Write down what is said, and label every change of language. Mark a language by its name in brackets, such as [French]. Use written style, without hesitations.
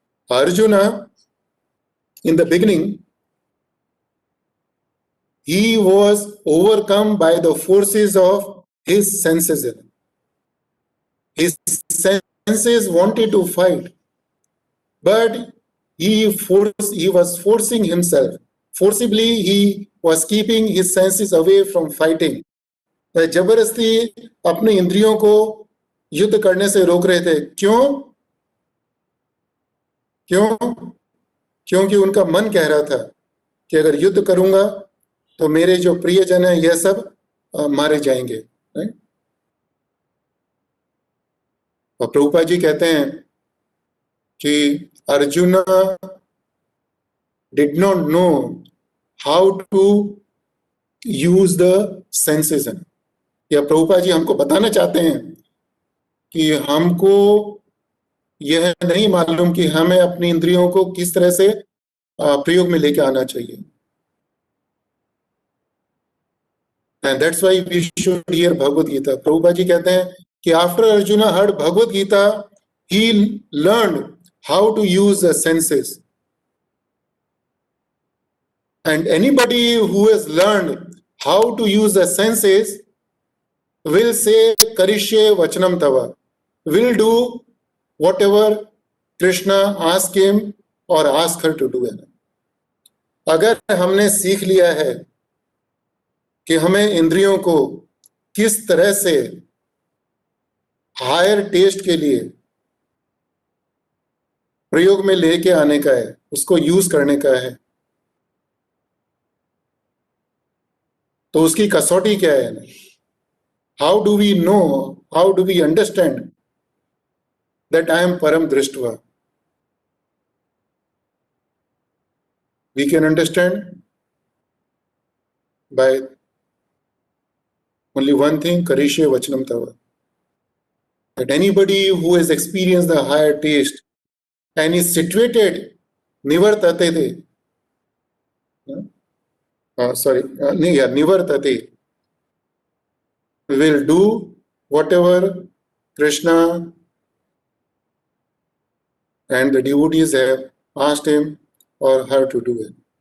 [English] Arjuna, in the beginning, he was overcome by the forces of his senses. His senses wanted to fight, but he was forcing himself. Forcibly, he was keeping his senses away from fighting. [Hindi] जबरदस्ती अपने इंद्रियों को युद्ध करने से रोक रहे थे. क्यों? क्योंकि उनका मन कह रहा था कि अगर युद्ध करूंगा तो मेरे जो प्रियजन है यह सब मारे जाएंगे. और प्रभुपाद जी कहते हैं कि [English] Arjuna did not know how to use the senses. [Hindi] या प्रभुपाद जी हमको बताना चाहते हैं कि हमको यह नहीं मालूम कि हमें अपनी इंद्रियों को किस तरह से प्रयोग में लेके आना चाहिए. [English] And that's why we should hear Bhagavad Gita. [Hindi] Prabhupada ji कहते हैं कि [English] after Arjuna heard Bhagavad Gita, he learned how to use the senses. And anybody who has learned how to use the senses will say Karishye Vachanam Tava, will do whatever Krishna asked him or asked her to do. [Hindi] अगर हमने सीख लिया है कि हमें इंद्रियों को किस तरह से [English] higher test [Hindi] के लिए प्रयोग में लेके आने का है, उसको यूज करने का है, तो उसकी कसौटी क्या है? [English] How do we know, how do we understand that I am परम दृष्टवा? We can understand by only one thing, Karishye Vachanam Tava. That anybody who has experienced the higher taste and is situated nivartate, nivartate, will do whatever Krishna and the devotees have asked him or her to do it.